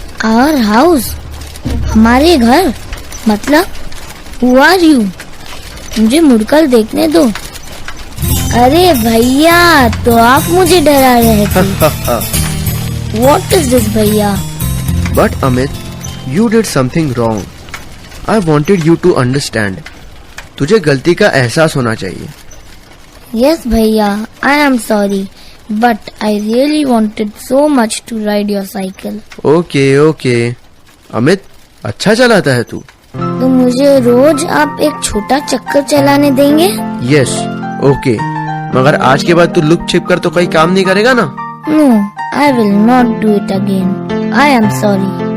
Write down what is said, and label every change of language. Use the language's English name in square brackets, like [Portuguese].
[English] Our house? [Hindi] हमारे घर? मतलब? [English] Who are you? [Hindi] मुझे मुड़कर देखने दो. अरे भैया, तो आप मुझे डरा रहे थे. [English] What is this भैया? But Amit, you did something wrong. I wanted you to understand. [Hindi] तुझे गलती का एहसास होना चाहिए. [English] Yes भैया, I am sorry. But I really wanted so much to ride your cycle. Okay okay. [Hindi] Amit, अच्छा चलाता है तू. तो मुझे रोज आप एक छोटा चक्कर चलाने देंगे? [English] Yes, okay. [Hindi] मगर आज के बाद तू लुक छिप कर तो कोई काम नहीं करेगा ना? [English] No, I will not do it again. I am sorry.